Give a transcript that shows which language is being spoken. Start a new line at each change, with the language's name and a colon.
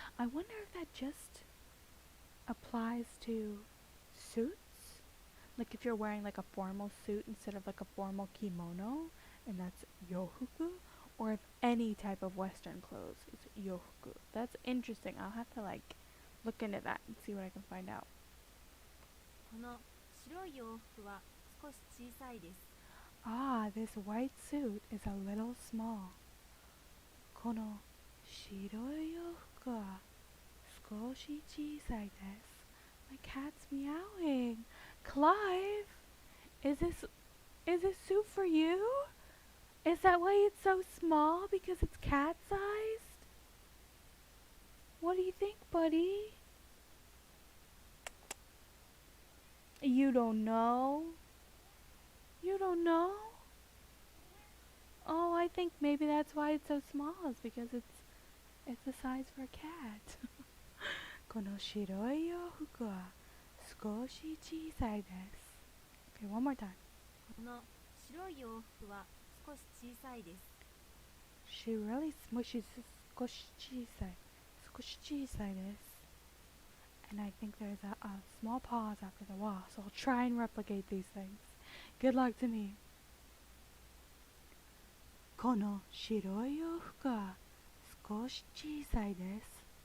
English: I wonder if that just applies to suits? Like if you're wearing like a formal suit instead of like a formal kimono, and that's yofuku, or if any type of Western clothes is yofuku. That's interesting. I'll have to like look into that and see what I can find out.
Japanese: この白い洋服は少し小さいです。
English: Ah, this white suit is a little small.
Japanese: この白い洋服は少し小さいです。
English: My cat's meowing. Clive, is this suit for you? Is that why it's so small? Because it's cat-sized? What do you think, buddy? You don't know? You don't know? Oh, I think maybe that's why it's so small, is because it's the size for a cat.
Japanese: この白い洋服は少し小さいです。
English: Okay, one more time.
Japanese: この白い洋服は少し小さいです。
English: She really smushes
Japanese: 少し小さい。少し小さいです。
English: And I think there's a small pause after the wa, so I'll try and replicate these things. Good luck to me.
Japanese: この白い洋服は少し小さいです。